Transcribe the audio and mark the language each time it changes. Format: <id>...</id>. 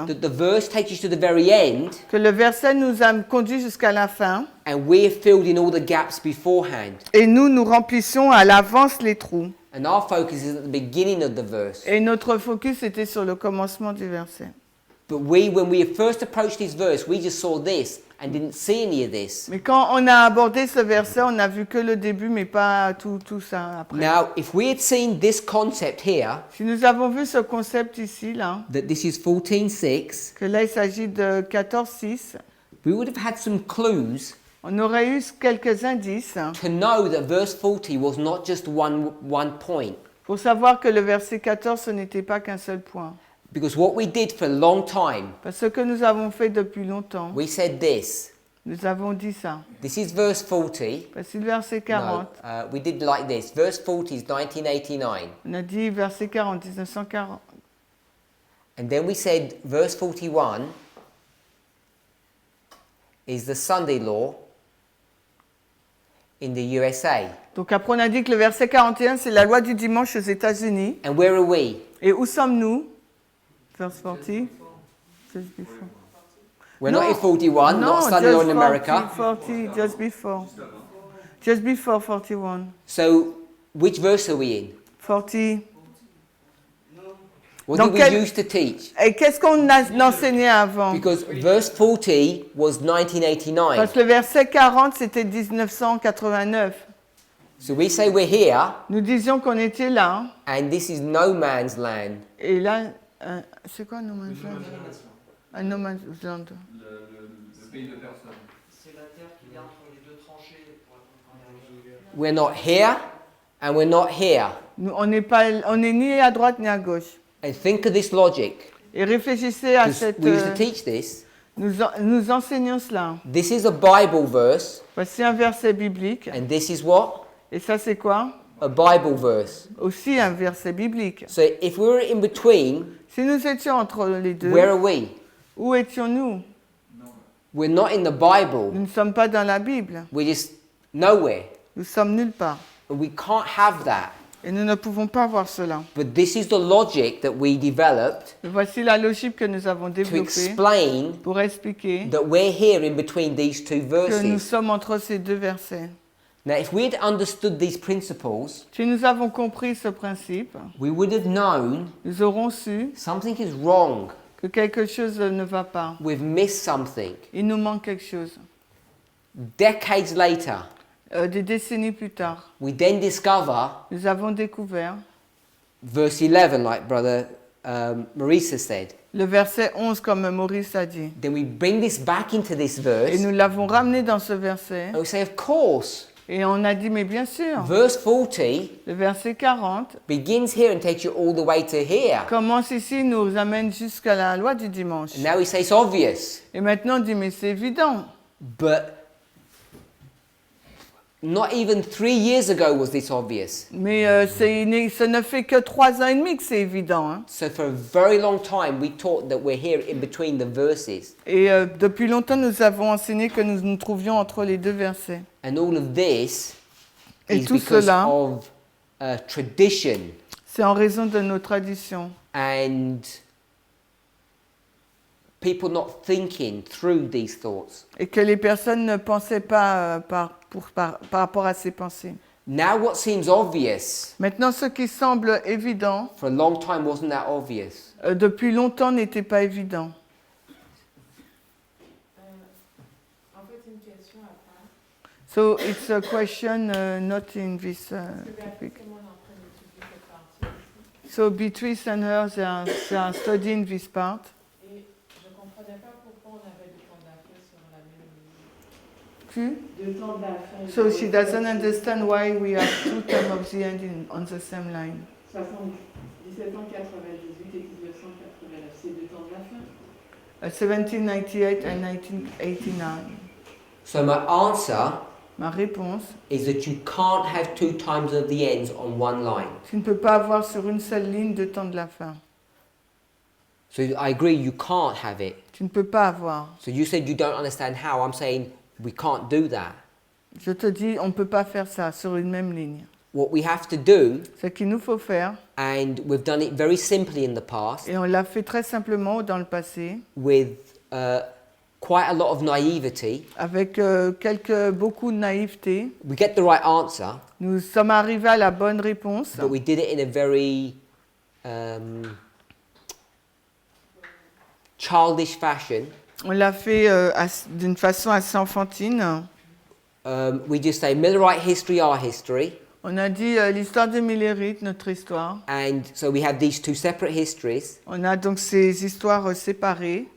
<en>that the verse takes you to the very end,</en> <fr>que le verset nous a conduit jusqu'à la fin</fr> <en>and we're filled in all the gaps beforehand.</en> <fr>et nous remplissons à l'avance les trous.</fr> <en>And our focus is at the beginning of the verse.</en> <fr>Et notre focus était sur le commencement du verset.</fr> <en>But when we first approached this verse, we just saw this and didn't see any of this.</en> <fr>Mais quand on a abordé ce verset, on n'a vu que le début, mais pas tout ça après.</fr> <en>Now, if we had seen this concept here,</en> <fr>Si nous avons vu ce concept ici, là,</fr> <en>that this is 14:6,</en> <fr>que là il s'agit de 14:6,</fr> <en>we would have had some clues</en> <fr>on aurait eu quelques indices</fr> <en>to know that verse 40 was not just one point.</en> <fr>pour savoir que le verset 14, ce n'était pas qu'un seul point.</fr> <en>Because what we did for a long time,</en> <fr>Parce que nous avons fait depuis longtemps,</fr> <en>we said this.</en> <fr>nous avons dit ça.</fr> <en>This is verse 40.</en> <fr>Parce que le verset 40,</fr> <en>No, we did like this. Verse 40 is 1989.</en> <fr>on a dit verset 40, 1940.</fr> <en>And then we said verse 41 is the Sunday law in the USA.</en> <fr>Donc après on a dit que le verset 41, c'est la loi du dimanche aux États-Unis.</fr> <en>And where are we?</en> <fr>Et où sommes-nous?</fr> <en>Verse 40. Just before. We're not in 41, not Sunday law in America. 40, just before. Just before 41. So, which verse are we in? 40. What</en> <fr>Donc,</fr> <en>did we used to teach?</en> <fr>Et qu'est-ce qu'on a enseigné avant?</fr> <en>Because verse 40 was 1989.</en> <fr>Parce que le verset 40, c'était 1989.</fr> <en>So we say we're here,</en> <fr>Nous disions qu'on était là.</fr> <en>and this is no man's land.</en> <fr>Et là, c'est quoi No Man's Land? Un No Man's Land. Le pays de personne. C'est la terre qu'il y a entre les deux tranchées pour la</fr> <en>We're not here, and we're not here.</en> <fr>On n'est ni à droite ni à gauche.</fr> <en>And think of this logic.</en> <fr>Et réfléchissez à</fr> <en>'Cause</en> <fr>cette...</fr> <en>we used to teach this.</en> <fr>Nous enseignons cela.</fr> <en>This is a Bible verse,</en> <fr>Voici un verset biblique.</fr> <en>and this is what?</en> <fr>Et ça, c'est quoi?</fr> <en>a Bible verse.</en> <fr>aussi un verset biblique.</fr> <en>So if we were in between,</en> <fr>Si nous étions entre les deux,</fr> <en>where are we?</en> <fr>où étions-nous?</fr> <en>We're not in the Bible.</en> <fr>Nous ne sommes pas dans la Bible.</fr> <en>We're just nowhere.</en> <fr>Nous sommes nulle part.</fr> <en>And we can't have that.</en> <fr>Et nous ne pouvons pas voir cela.</fr> <en>But this is the logic that we developed</en> <fr>Voici la logique que nous avons</fr> <en>to</en> <fr>développée</fr> <en>explain</en> <fr>pour expliquer</fr> <en>that we're here in between these two</en> <fr>que nous</fr> <en>verses.</en> <fr>sommes entre ces deux versets.</fr> <en>Now, if we had understood these principles,</en> <fr>Si nous avons compris ce principe,</fr> <en>we would have known</en> <fr>nous aurons su</fr> <en>something is wrong.</en> <fr>que quelque chose ne va pas.</fr> <en>We've missed something.</en> <fr>Il nous manque quelque chose.</fr> <en>Decades later,</en> <fr>Des décennies plus tard,</fr> <en>we then discover</en> <fr>nous avons découvert</fr> <en>verse 11, like Brother Marisa said.</en> <fr>le verset 11, comme Maurice a dit.</fr> <en>Then we bring this back into this</en> <fr>Et</fr> <en>verse,</en> <fr>nous l'avons ramené dans ce verset.</fr> <en>and we say, of course,</en> <fr>Et on a dit, mais bien sûr,</fr> <en>verse 40</en> <fr>le verset 40</fr> <en>begins here and takes you all the way to here.</en> <fr>commence ici, nous amène jusqu'à la loi du dimanche.</fr> <en>And now we say it's obvious,</en> <fr>Et maintenant on dit, mais c'est évident.</fr> <en>but not even 3 years ago was this obvious.</en> <fr>Mais ça ne fait que 3 ans et demi que c'est évident. Hein.</fr> <en>So for a very long time, we taught that we're here in between the verses.</en> <fr>Et depuis longtemps, nous avons enseigné que nous nous trouvions entre les deux versets.</fr> <en>And all of this</en> <fr>Et</fr> <en>is</en> <fr>tout</fr> <en>because</en> <fr>cela,</fr> <en>of tradition</en> <fr>c'est en raison de nos traditions.</fr> <en>and people not thinking through these thoughts.</en> <fr>Et que les personnes ne pensaient pas par rapport à ces pensées.</fr> <en>Now what seems obvious</en> <fr>Maintenant, ce qui semble évident,</fr> <en>for a long time wasn't that obvious.</en> <fr>depuis longtemps n'était pas évident. En fait, une question à part.</fr> <en>So it's a question not in this topic.</en> <fr>Comment on est en train d'étudier cette partie ici.</fr> <en>So Beatrice and her, they are studying this part.</en> <fr>Et je ne comprenais pas pourquoi on avait du temps d'affaires sur la même ligne. De temps d'affaires.</fr> <en>So she doesn't understand why we have 2 terms of the end on the same line.</en> <fr>1798 et 1989, c'est deux temps d'affaires.</fr> <en>1798 and 1989. So my answer</en> <fr>Ma réponse,</fr> <en>is that you can't have 2 times of the ends on one line.</en> <fr>tu ne peux pas avoir sur une seule ligne 2 temps de la fin.</fr> <en>So I agree you can't have it.</en> <fr>Tu ne peux pas avoir.</fr> <en>So you said you don't understand how. I'm saying we can't do that.</en> <fr>Je te dis, on ne peut pas faire ça sur une même ligne.</fr> <en>What we have to do,</en> <fr>Ce qu'il nous faut faire,</fr> <en>and we've done it very simply in the past,</en> <fr>et on l'a fait très simplement dans le passé,</fr> <en>with quite a lot of naivety,</en> <fr>avec beaucoup de naïveté,</fr> <en>we get the right answer,</en> <fr>nous sommes arrivés à la bonne réponse,</fr> <en>but we did it in a very childish fashion.</en> <fr>on l'a fait d'une façon assez enfantine.</fr> <en>We just say Millerite history, our history,</en> <fr>On a dit l'histoire des Millérites, notre histoire.</fr> <en>and so we have these 2 separate histories,</en> <fr>On a donc ces histoires séparées.</fr>